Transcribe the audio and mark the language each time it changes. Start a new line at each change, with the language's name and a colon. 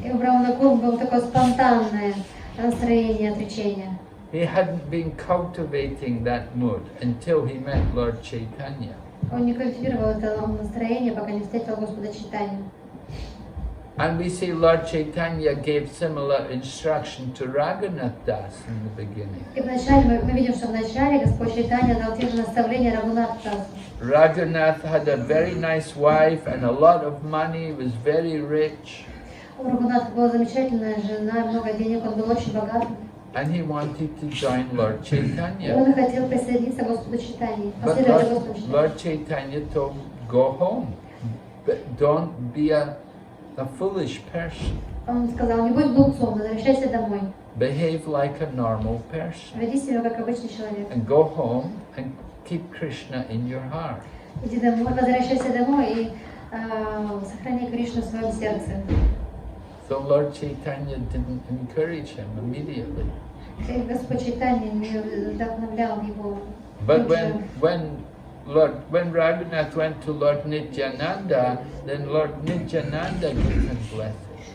Russian: И у Брахмана Курма было такое спонтанное настроение отречения.
English: He hadn't been cultivating that mood until he met Lord Chaitanya.
Russian: Он не культивировал это настроение, пока не встретил Господа Чайтанью.
English: And we see Lord Chaitanya gave similar instruction to Raghunath Das in the beginning.
Russian: И вначале мы видим, что вначале Господь Чайтанья дал те же наставления Рагунатху Дасу.
English: Raghunath had a very nice wife and a lot of money, was very rich.
Russian: У Рагунатха была замечательная жена, много денег, он был очень богат.
English: And he wanted to join Lord Chaitanya.
Russian: Он хотел присоединиться к Господу Чайтанье,
English: But
Russian: последовать за Господом Чайтанье.
English: Lord Chaitanya told him, go home. But don't be a foolish person.
Russian: Он сказал, не будь глупцом, возвращайся домой.
English: Behave like a normal person.
Russian: Веди себя как обычный человек.
English: And go home and keep Krishna in your heart.
Russian: Иди домой, возвращайся домой и сохрани Кришну в своем сердце.
English: So Lord Chaitanya didn't encourage him immediately.
Russian: И Господь Чайтанья не вдохновлял его.
English: But when Raghunath went to Lord Nityananda, then Lord Nityananda gave him blessing.